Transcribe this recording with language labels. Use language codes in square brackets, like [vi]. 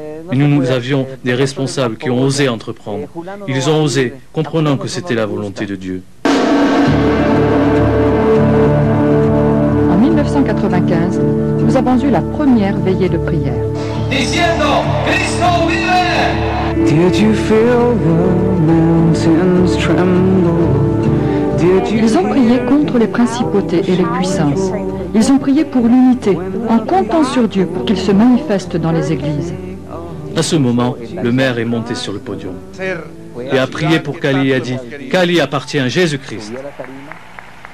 [fr] Mais nous avions des responsables qui ont osé entreprendre. Ils ont osé, comprenant que c'était la volonté de Dieu. En 1995, nous avons eu la première veillée de prière. [es] Diciendo, Cristo vive! [en] Did you feel the mountains tremble? [fr] Ils ont prié contre les principautés et les puissances. Ils ont prié pour l'unité, en comptant sur Dieu pour qu'il se manifeste dans les églises. À ce moment, le maire est monté sur le podium et a prié pour Cali et a dit « Cali appartient à Jésus-Christ ».